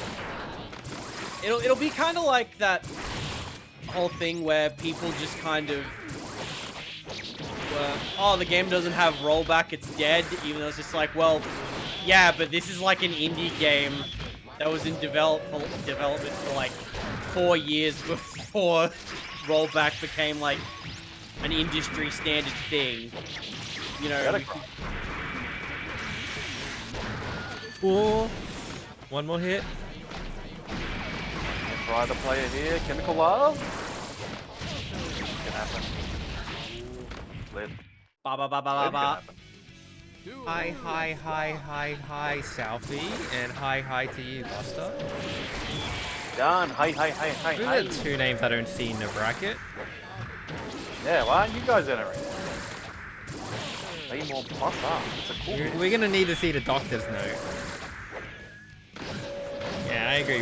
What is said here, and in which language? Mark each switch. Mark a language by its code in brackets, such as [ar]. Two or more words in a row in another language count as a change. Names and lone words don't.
[en] It'll be kind of like that whole thing where people just kind of oh, the game doesn't have rollback, it's dead, even though it's just like, well, yeah, but this is like an indie game that was in development for like 4 years before rollback became like an industry standard thing. Ooh. One more hit. Try the player here, Chemical Love. Can happen. Lit. Ba ba ba ba ba ba. Hi, Southie, and hi to you, Buster. Done. Hi. Those are the two names I don't see in the bracket. Yeah, why aren't you guys entering? Be more plus up. It's a cool. We're gonna need to see the doctor's note. Yeah, I agree.